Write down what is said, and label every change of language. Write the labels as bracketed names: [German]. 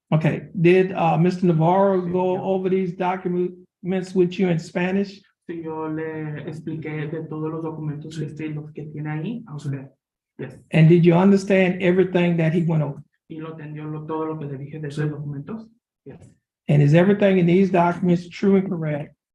[English] Okay, did Mr. Navarro go over these documents documents with you in Spanish? [Spanish] Si yo le expliqué de todos los documentos los que tiene ahí a usted. [English] Yes. And did you understand everything that he went over? [Spanish] Y lo entendió todo lo que le dije de esos documentos. [English] Yes. And is everything in these documents true and correct